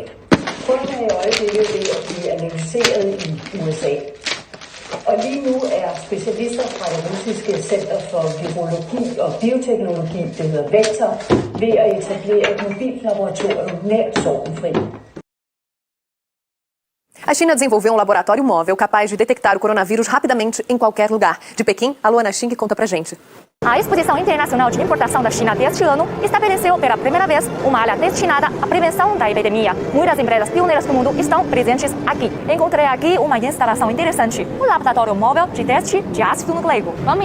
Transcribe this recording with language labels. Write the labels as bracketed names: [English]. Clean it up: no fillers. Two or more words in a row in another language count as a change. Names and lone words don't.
[Danish] Prøven er i øjeblikket ved at blive analyseret i USA. Og lige nu er specialister fra det russiske Center for Virologi og Bioteknologi, det hedder Vector, ved at etablere et mobilt laboratorium nært Sorgenfri. [Portuguese] A China desenvolveu um laboratório móvel capaz de detectar o coronavírus rapidamente em qualquer lugar. De Pequim, a Luana Xing conta pra gente. A Exposição Internacional de Importação da China deste ano estabeleceu pela primeira vez uma área destinada à prevenção da epidemia. Muitas empresas pioneiras do mundo estão presentes aqui. Encontrei aqui uma instalação interessante, o laboratório móvel de teste de ácido nucleico.